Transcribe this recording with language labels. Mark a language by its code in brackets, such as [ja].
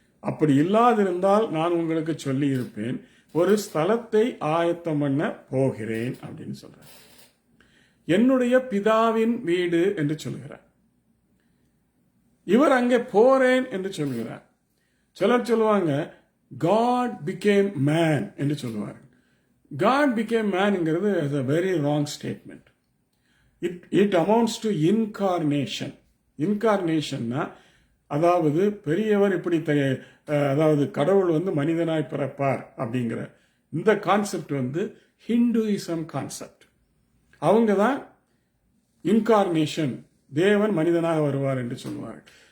[ta] அப்படி இல்லாதிருந்தால் நான் உங்களுக்கு சொல்லி இருப்பேன். ஒரு ஸ்தலத்தை ஆயத்தம் பண்ண போகிறேன் அப்படின்னு சொல்றார். என்னுடைய பிதாவின் வீடு என்று சொல்கிறார். இவர் அங்கே போறேன் என்று சொல்கிறார். சிலர் சொல்லுவாங்க [en] God became man [ta] என்று சொல்லுவார். [en] God became manங்கிறது is a very wrong statement. It amounts to incarnation. [ta] Incarnationனா அதாவது பெரியவர் இப்படி அதாவது கடவுள் மனிதனாய் பிறப்பார் அப்படிங்கிற இந்த கான்செப்ட் ஹிந்துயிசம் கான்செப்ட். அவங்க தான் இன்கார்னேஷன், தேவன் மனிதனாக வருவார் என்று சொல்லுவார்கள்.